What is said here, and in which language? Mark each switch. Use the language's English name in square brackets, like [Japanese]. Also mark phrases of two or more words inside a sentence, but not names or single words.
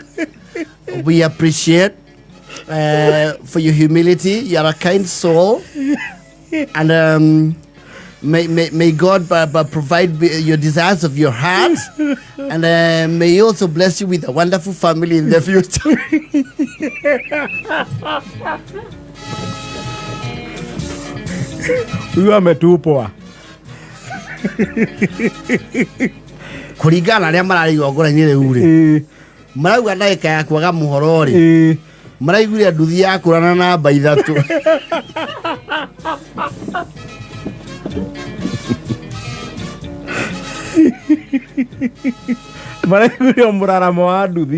[English] We appreciate for your humility. You are a kind soul. And may God provide your desires of your heart, and may He also bless you with a wonderful family in the future. [Swahili] Huyu ametupwa. [Kikuyu] Kuringana aria mararigwo ngora-inĩ rĩu rĩ, marauga ndagĩka ya kwaga mũhoro rĩ, maraiguire nduthi ya kũrana namba 3. Maraiguire mũraramo wa nduthi.